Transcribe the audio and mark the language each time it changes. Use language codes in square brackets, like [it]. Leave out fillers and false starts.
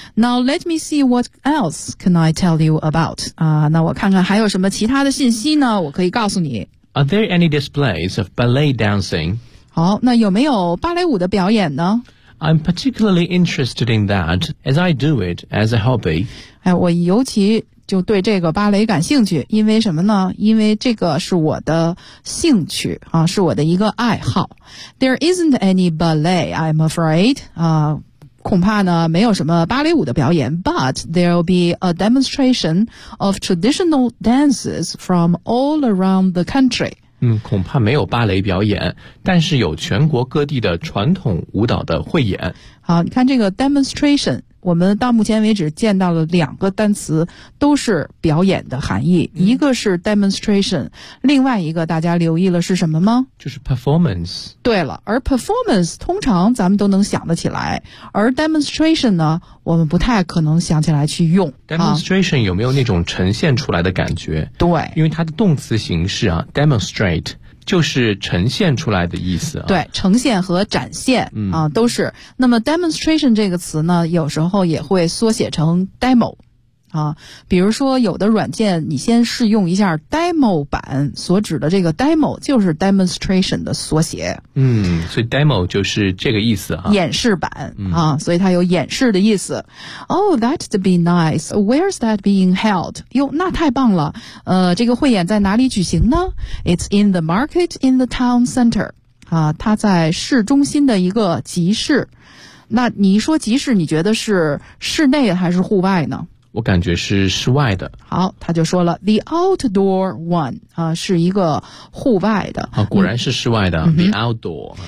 [en] Now let me see what else can I tell you about. [zh] 那我看看还有什么其他的信息呢，我可以告诉你。 [en] Are there any displays of ballet dancing? [zh] 好，那有没有芭蕾舞的表演呢？ [en] I'm particularly interested in that as I do it as a hobby. [zh] 哎，我尤其就对这个芭蕾感兴趣，因为什么呢？因为这个是我的兴趣啊，是我的一个爱好。 [en] There isn't any ballet, I'm afraid. [zh] 啊，恐怕呢没有什么芭蕾舞的表演。 [en] But there'll be a demonstration of traditional dances from all around the country. [zh] 嗯，恐怕没有芭蕾表演，但是有全国各地的传统舞蹈的汇演。好，你看这个 demonstration。我们到目前为止见到了两个单词都是表演的含义，一个是 demonstration， 另外一个大家留意了是什么吗？就是 performance。对了，而 performance 通常咱们都能想得起来，而 demonstration 呢我们不太可能想起来去用。 demonstration 有没有那种呈现出来的感觉？对，因为它的动词形式啊 demonstrate就是呈现出来的意思、啊、对，呈现和展现、嗯、啊，都是。那么 demonstration 这个词呢有时候也会缩写成 demo 啊，比如说有的软件你先试用一下 demo 版，所指的这个 demo 就是 demonstration 的缩写。嗯，所以 demo 就是这个意思啊，演示版啊，所以它有演示的意思、嗯、 [en] Oh, that'd be nice. Where's that being held? [zh] 哟，那太棒了。这个汇演在哪里举行呢？ [en] It's in the market in the town center. [zh] 啊，它在市中心的一个集市。那你一说集市，你觉得是室内还是户外呢？我感觉是室外的。好，他就说了 [en] the outdoor one [zh] 啊，是一个户外的啊，果然是室外的、嗯、 [en] the outdoor